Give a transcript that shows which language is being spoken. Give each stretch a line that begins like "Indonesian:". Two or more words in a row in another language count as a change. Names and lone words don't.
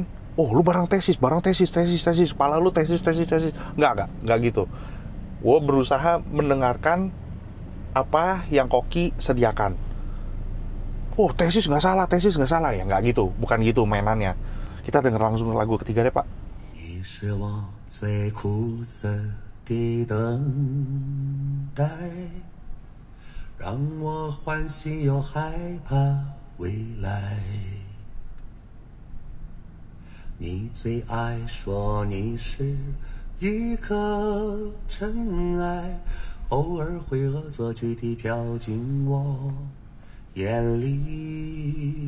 Indonesian: Oh, lu barang tesis, kepala lu tesis. Nggak gitu. Gue berusaha mendengarkan apa yang Koki sediakan. Oh, tesis nggak salah ya, nggak gitu, bukan gitu mainannya. Kita denger langsung lagu ketiga deh, Pak.
Chinese: 你是我最苦涩的等待，让我欢喜又害怕未来。你最爱说你是一颗尘埃，偶尔会恶作剧地飘进我眼里。